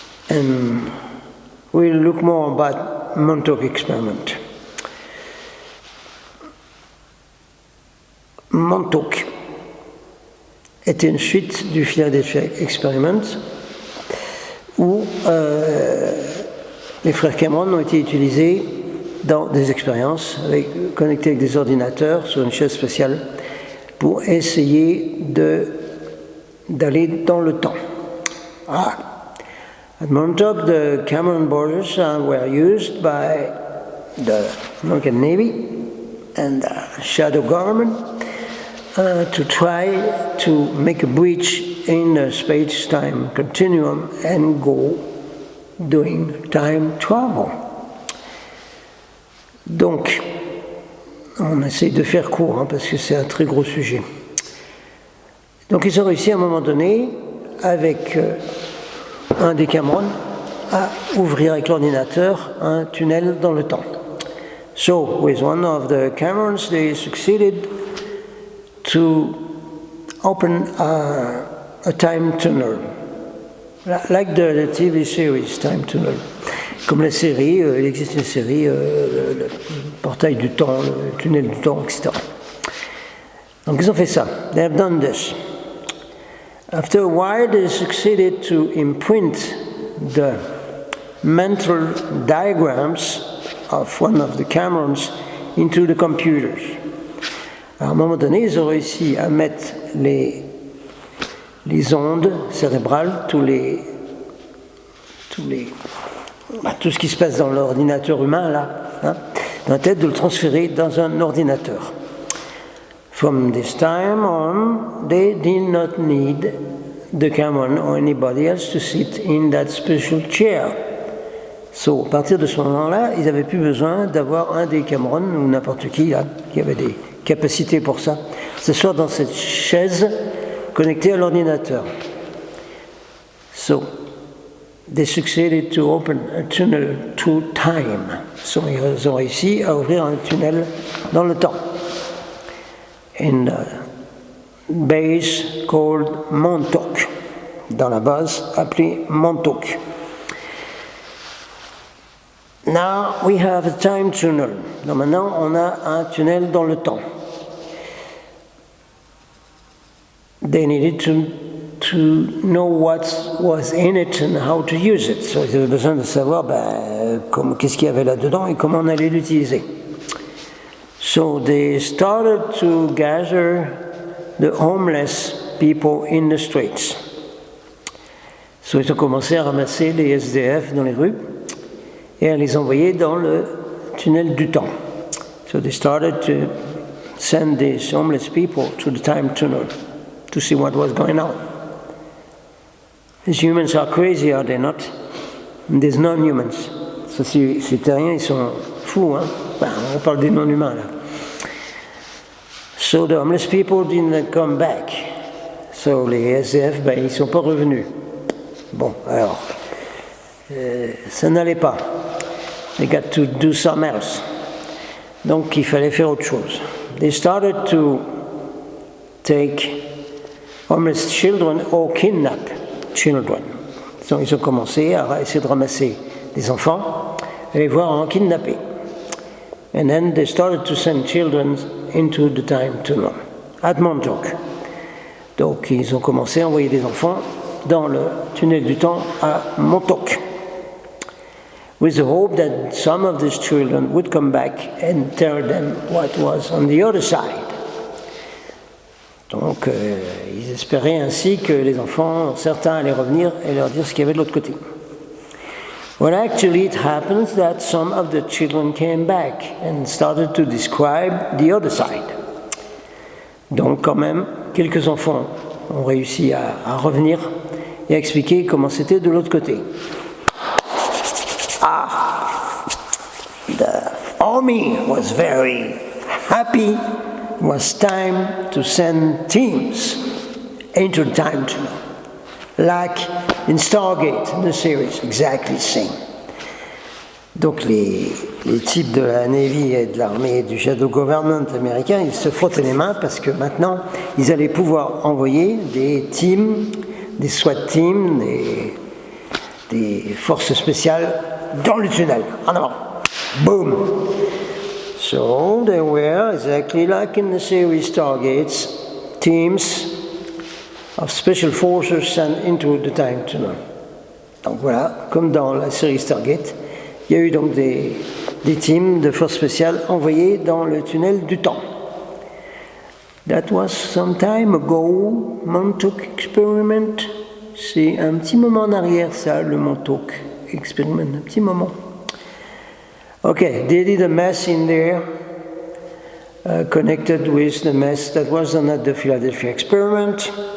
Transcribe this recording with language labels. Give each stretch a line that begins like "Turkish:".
English: And we'll look more about Montauk Experiment.
French: Montauk était une suite du Philadelphia Experiment où les frères Cameron ont été utilisés dans des expériences connectés avec des ordinateurs sur une chaise spatiale pour essayer d'aller dans le temps.
English: At Montauk, the Cameron borders were used by the American Navy and the shadow government to try to make a breach in the space-time continuum and go doing time travel.
French: Donc, on essaie de faire court parce que c'est un très gros sujet. Donc ils ont réussi à un moment donné, avec un des Cameron, à ouvrir avec l'ordinateur un tunnel dans le temps.
English: So, with one of the Camerons, they succeeded to open a time tunnel, like the TV series Time Tunnel.
French: Comme la série, il existe une série, le portail du temps, le tunnel du temps, etc. Donc ils ont fait ça.
English: They have done this. After a while, they succeeded to imprint the mental diagrams of one of the Camerons into the computers.
French: À un moment donné, ils ont réussi à mettre les ondes cérébrales, tout ce qui se passe dans l'ordinateur humain, là, dans la tête, de le transférer dans un ordinateur.
English: From this time on, they did not need the Cameron or anybody else to sit in that special chair.
French: So, à partir de ce moment-là, ils n'avaient plus besoin d'avoir un des Cameron ou n'importe qui là, qui avait des capacités pour ça, s'asseoir dans cette chaise connectée à l'ordinateur.
English: So, they succeeded to open a tunnel to time.
French: So, ils ont réussi à ouvrir un tunnel dans le temps.
English: In a base called Montauk,
French: dans la base appelée Montauk.
English: Now we have a time tunnel.
French: Donc maintenant on a un tunnel dans le temps.
English: They needed to know what was in it and how to use it.
French: So ils avaient besoin de savoir qu'est-ce qu'il y avait là-dedans et comment on allait l'utiliser.
English: So they started to gather the homeless people in the streets.
French: So ils ont commencé à ramasser les SDF dans les rues et à les envoyer dans le tunnel du temps.
English: So they started to send these homeless people to the time tunnel to see what was going on. These humans are crazy, are they not? And there's non-humans.
French: So ces terriens, ils sont fous, hein? On parle des non-humains là.
English: So the homeless people didn't come back.
French: So les SDF, ils ne sont pas revenus. Bon, alors, ça n'allait pas.
English: They got to do something else.
French: Donc il fallait faire autre chose.
English: They started to take homeless children or kidnap children.
French: Donc ils ont commencé à essayer de ramasser des enfants et les voir en kidnapper.
English: And then they started to send children into the time tunnel at Montauk.
French: Donc ils ont commencé à envoyer des enfants dans le tunnel du temps à Montauk,
English: with the hope that some of these children would come back and tell them what was on the other side.
French: Donc ils espéraient ainsi que les enfants, certains allaient revenir et leur dire ce qu'il y avait de l'autre côté.
English: Well, actually, it happens that some of the children came back and started to describe the other side.
French: Donc, quand même, quelques enfants ont réussi à revenir et à expliquer comment c'était de l'autre côté.
English: The army was very happy. It was time to send teams into the time tunnel. Like in Stargate, the series, exactly the same.
French: Donc les types de la Navy et de l'armée et du Shadow Government américain, ils se frottaient les mains parce que maintenant, ils allaient pouvoir envoyer des teams, des SWAT teams, des forces spéciales dans le tunnel, en avant. Boom!
English: So they were, exactly like in the series Stargates, teams of special forces sent into the time tunnel.
French: Donc voilà, comme dans la série Stargate, il y a eu donc des teams de forces spéciales envoyés dans le tunnel du temps.
English: That was some time ago, Montauk Experiment.
French: C'est un petit moment en arrière ça, le Montauk Experiment, un petit moment.
English: Okay, they did a mess in there, connected with the mess that was done at the Philadelphia Experiment.